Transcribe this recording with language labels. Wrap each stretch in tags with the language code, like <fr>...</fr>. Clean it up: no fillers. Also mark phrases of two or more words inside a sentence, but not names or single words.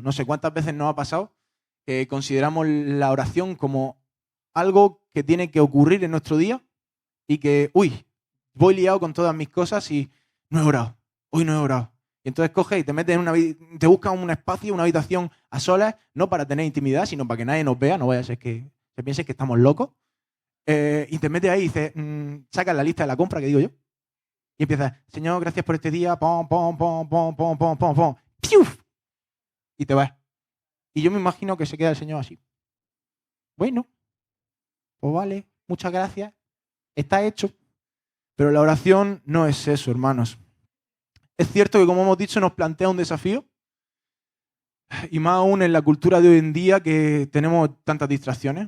<es>No sé cuántas veces nos ha pasado que consideramos la oración como algo que tiene que ocurrir en nuestro día y que, voy liado con todas mis cosas y no he orado, hoy no he orado. Y entonces coges y te metes te buscas un espacio, una habitación a solas, no para tener intimidad, sino para que nadie nos vea, no vaya a ser que se piense que estamos locos. Y te metes ahí y dices, sacas la lista de la compra, que digo yo, y empiezas, Señor, gracias por este día, pom, pom, pom, pom, pom, pom, pom, pom, ¡piuf! Y te vas. Y yo me imagino que se queda el Señor así. Bueno, pues vale, muchas gracias, está hecho. Pero la oración no es eso, hermanos. Es cierto que, como hemos dicho, nos plantea un desafío, y más aún en la cultura de hoy en día que tenemos tantas distracciones.</es>